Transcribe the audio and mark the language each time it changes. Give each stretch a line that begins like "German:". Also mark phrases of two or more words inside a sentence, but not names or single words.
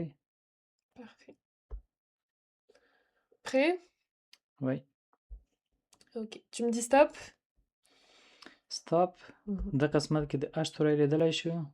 French: Parfait. Prêt? Oui. Ok. Tu me dis stop? Stop.
Pashto: د قسمت کې د اش توری لیدلی شو.